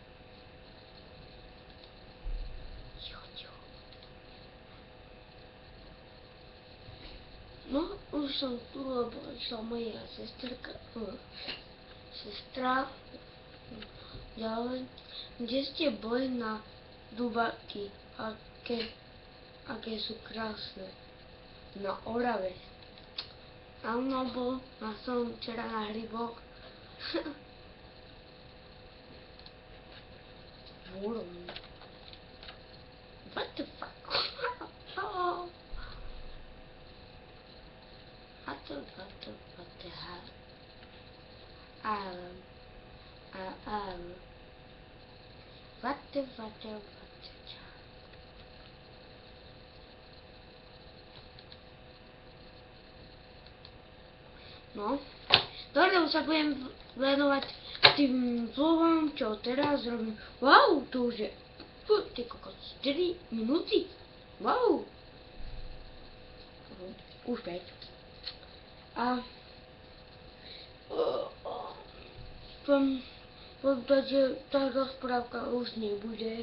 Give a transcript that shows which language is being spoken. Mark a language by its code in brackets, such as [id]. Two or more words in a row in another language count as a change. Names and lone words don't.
[sk] No, už som tu, lebo išla moja sestra ďalej. Kde ste boli na Dubaky? Aké sú krásne. Na Orave. Áno, som včera na hryboch. [en] What the fuck? What the hell? What the No, [sk] dobre, už sa budem venovať tým vlogom, čo teraz robím. Wow, to už je, ty kokos, 4 minúty. Wow. Už 5. A že tá rozprávka už nebude.